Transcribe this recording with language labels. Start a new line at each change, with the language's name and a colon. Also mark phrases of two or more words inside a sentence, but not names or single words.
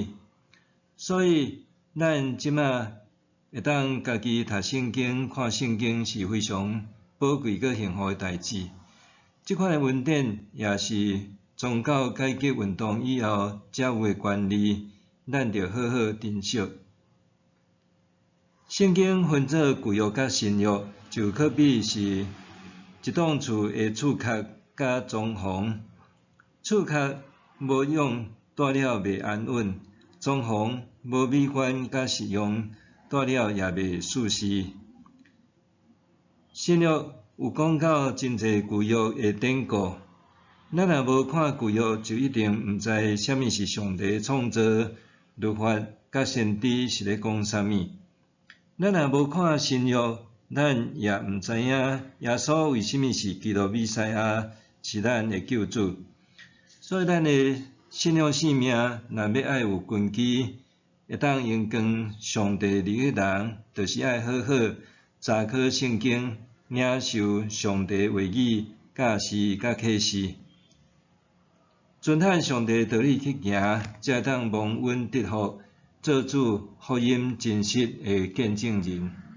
Min Nan Chinese: 所以，咱即马会当家己读圣经、看圣经是非常宝贵佮幸福的代志。即款的恩典也是宗教改革运动以后才有的权利，咱着好好珍惜。圣经分做旧约甲新约，就可比是一栋厝的厝壳甲装潢。厝壳无用，住了袂安稳；装潢无美观甲实用，住了也袂舒适。新约有讲到真侪旧约的典故，咱若无看旧约，就一定毋知啥物是上帝创造、律法甲先知是咧讲啥物。咱若无看新约，咱也毋知影耶稣为虾米是基督弥赛亚，是咱的救主。所以咱的信仰生命若要爱有根基，会当荣光上帝里的人，就是爱好好查考圣经，领受上帝的话语、教示甲启示，遵行上帝的道理去行，才会当蒙恩得福，做主福音真实的见证人。